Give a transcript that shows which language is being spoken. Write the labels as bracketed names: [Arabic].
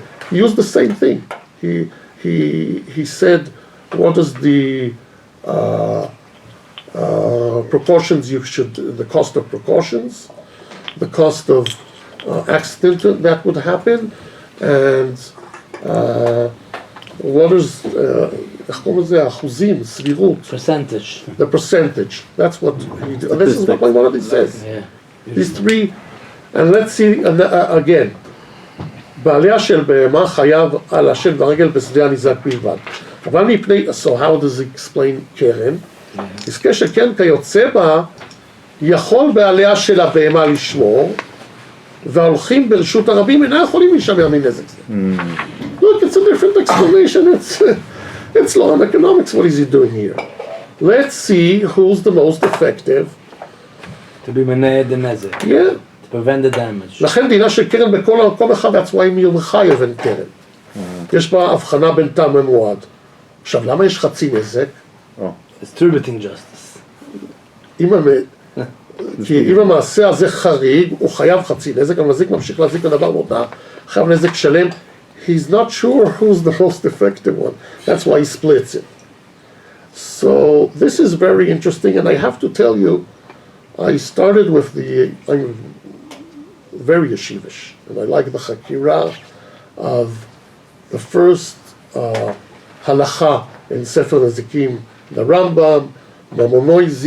[English] He used the same thing. He said, what is the precautions the cost of precautions, the cost of accident that would happen, and what is [Hebrew] אחוזים, סבירות. [English] Percentage. The percentage. That's what he did. This is what Maimonides says. Yeah. These three, and let's see again. [Hebrew] בעליה של בהמה חייב על השן והרגל בשדה הניזק בלבד. אבל מפני, [English] so how does it explain קרן? [Hebrew] עסקה שכן כיוצא בה, יכול בעליה של הבהמה לשמור, וההולכים ברשות הרבים אינם יכולים להישמר מנזק זה. [English] Look, it's a different explanation. It's law and economics. What is he doing here? Let's see who's the most effective. To be מנהל the נזק. Yeah. To prevent the damage. [Hebrew] לכן דינה של קרן בכל המקום אחד, [English] that's why [Hebrew] מיר מחייב אין קרן. יש בה הבחנה בין תם ומועד. עכשיו, למה יש חצי נזק? [English] Distributing justice. [Hebrew] כי אם המעשה הזה חריג, הוא חייב חצי נזק, המזיק ממשיך להזיק לדבר מודע, חייב נזק שלם. [English] He's not sure who's the most effective one. That's why he splits it. So this is very interesting, and I have to tell you, I started with I'm very yeshivish, and I like the Hakira of the first halacha in Sefer Nezikim, the Rambam, Maimonides,